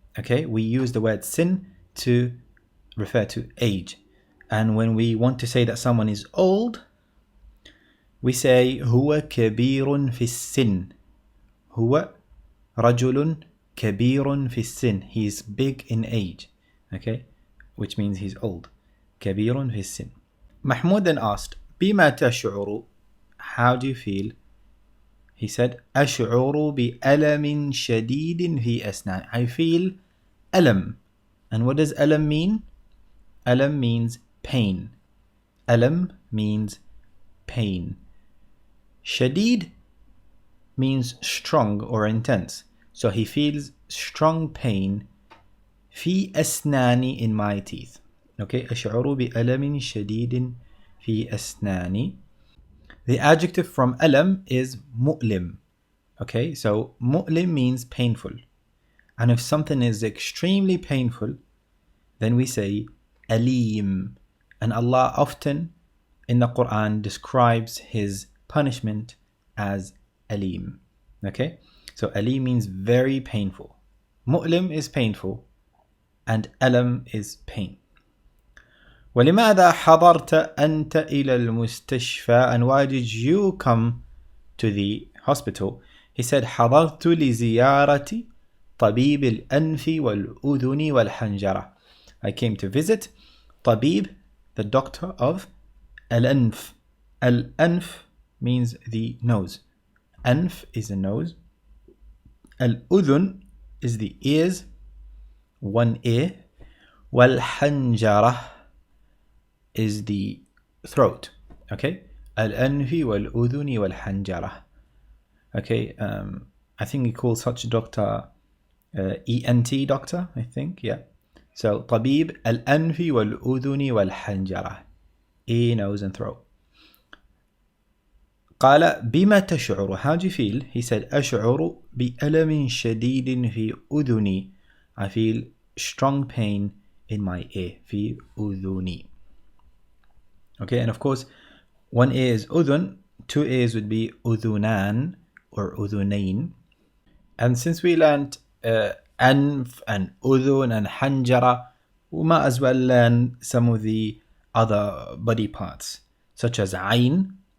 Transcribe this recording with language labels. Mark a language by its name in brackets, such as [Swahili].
[English] Okay, we use the word sin to refer to age, and when we want to say that someone is old, we say [Arabic] هو كبير في السن. هو رجل كبير في السن. [English] He is big in age. Okay, which means he's old. [Arabic] كبير في السن. [English] Mahmoud then asked, [Arabic] بما تشعر? [English] How do you feel? He said, [Arabic] أشعر بألم شديد في أسنان. [English] I feel ألم. And what does ألم mean? ألم means pain. ألم means pain. شديد means strong or intense. So he feels strong pain [Arabic] في أسناني, [English] in my teeth. [Arabic] Okay, أشعر بألم شديد في أسناني. [English] The adjective from ألم is مؤلم. Okay, so مؤلم means painful. And if something is extremely painful, then we say أليم. And Allah often in the Quran describes his punishment as أليم. Okay, so أليم means very painful. مؤلم is painful and ألم is pain. [Arabic] ولماذا حضرت أنت إلى المستشفى? [English] And why did you come to the hospital? He said [Arabic] حضرت لزيارة طبيب الأنف والأذن والحنجرة. [English] I came to visit طبيب, the doctor of Al-anf. Al-anf means the nose. Anf is the nose. Al-udhun is the ears, one ear. Wal-hanjarah is the throat. Okay? [Arabic] Al-anfi wal-udhuni wal-hanjarah. [English] Okay, I think we call such a doctor ENT doctor, I think, yeah. [Arabic] So, طبيب الأنف والأذن والحنجرة. [English] Ear, nose and throat. [Arabic] قال بما تشعر. [English] How do you feel? [Arabic] He said أشعر بألم شديد في أذني. [English] I feel strong pain in my ear. [Arabic] في أذني. [English] Okay, and of course, one ear is أذن, two ears would be أذنان or أذنين. And since we learned أنف and أذن and حنجرة, we might as well learn some of the other body parts, such as عين.